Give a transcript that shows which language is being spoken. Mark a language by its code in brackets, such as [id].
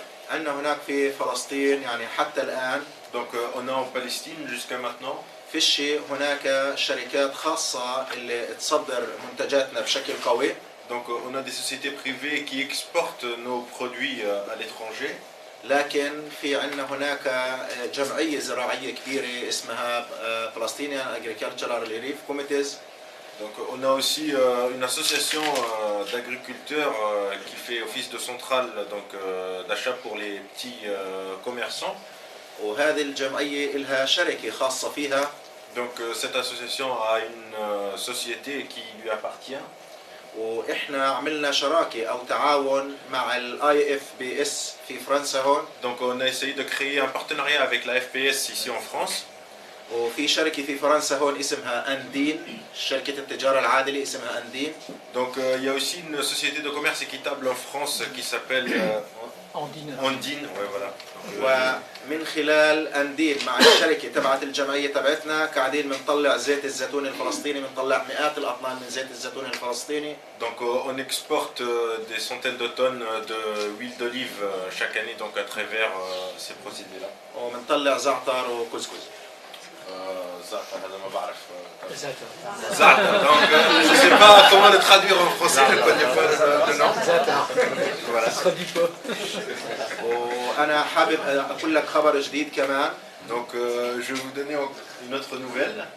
[ar] عندنا هناك في فلسطين يعني حتى الآن [fr] donc on a en Palestine jusqu'à maintenant [ar] فيش هناك شركات خاصة اللي تصدر منتجاتنا بشكل قوي. [fr] donc on a des sociétés privées qui exportent nos produits à l'étranger. [ar] لكن في عندنا هناك جمعية زراعية كبيرة اسمها Palestinian Agricultural Relief Committees. [fr] Donc on a aussi une association d'agriculteurs qui fait office de centrale donc d'achat pour les petits commerçants. [ar] وهذه الجمعية لها شركة خاصة فيها. [fr] Donc cette association a une société qui lui appartient. [ar] واحنا عملنا شراكة او تعاون مع IFPS في فرنسا هون. [fr] Donc on a essayé de créer un partenariat avec la FPS ici en France. [ar] وفي شركة في فرنسا هون اسمها أندين، شركة التجارة العادلة اسمها أندين. [fr] Donc il y a aussi une société de commerce équitable en France qui s'appelle Andine. Ouais, voilà. [ar] ومن خلال أندين مع الشركة تبعت الجمعية تبعتنا قاعدين بنطلع زيت الزيتون الفلسطيني، بنطلع مئات الأطنان من زيت الزيتون الفلسطيني. [fr] Donc on exporte des centaines de tonnes d'huile d'olive chaque année donc à travers ces procédés-là. [ar] وبنطلع زعتر وكسكس. Za'atar, هذا ما بعرف. Za'atar. [fr] Donc je ne sais pas comment le traduire en français, je ne connais pas le nom. Za'atar. Voilà. [ar] وأنا حابب أقول لك خبر جديد كمان. [fr] Donc je vais vous donner une autre nouvelle.